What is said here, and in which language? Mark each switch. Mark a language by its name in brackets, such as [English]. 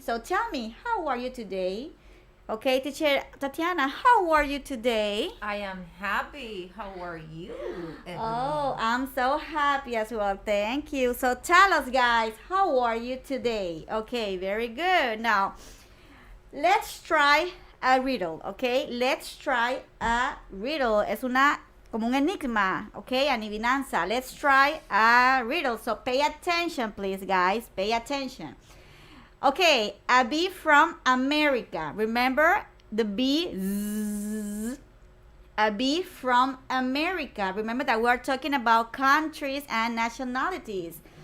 [English] So tell me, how are you today? Okay, teacher Tatiana, how are you today? I am happy. How are you? Oh, I'm so happy as well. Thank you. So tell us, guys, how are you today? Okay, very good. Now, let's try a riddle, okay? Let's try a riddle. [Spanish] Es una como un enigma, okay? [English] Adivinanza. Let's try a riddle. So pay attention, please, guys. Pay attention. Okay, a bee from America. Remember the bee? Zzz. A bee from America. Remember that we're talking about countries and nationalities.